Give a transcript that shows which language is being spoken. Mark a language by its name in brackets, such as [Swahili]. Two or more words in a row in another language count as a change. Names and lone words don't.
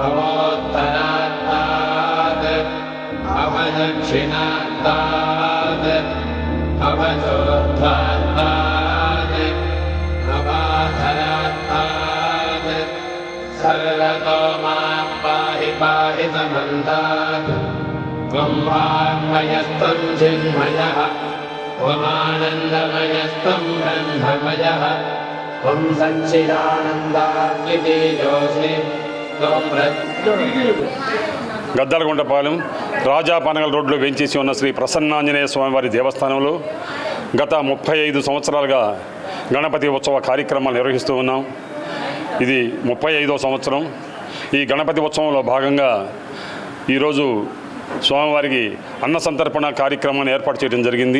[Sanskrit] अवोत्तरात्तात् अवदक्षिणात्तात् भवतोध्वात्मात् अपाधरात्मात् सर्वतो मां पाहि पाहि समन्तात् त्वं वाङ्मयस्त्वं चिन्मयः त्वमानन्दमयस्त्वं ब्रह्ममयः त्वं सच्चिदानन्दाद्वितीयोऽसि त्वं [Telugu] గద్దలగుంటపాలెం రాజా పనగల రోడ్లో వేంచేసి ఉన్న శ్రీ ప్రసన్నాంజనేయ స్వామివారి దేవస్థానంలో గత 35 సంవత్సరాలుగా గణపతి ఉత్సవ కార్యక్రమాలు నిర్వహిస్తూ ఉన్నాం. ఇది 35వ సంవత్సరం. ఈ గణపతి ఉత్సవంలో భాగంగా ఈరోజు స్వామివారికి అన్న సంతర్పణ కార్యక్రమాన్ని ఏర్పాటు చేయడం జరిగింది.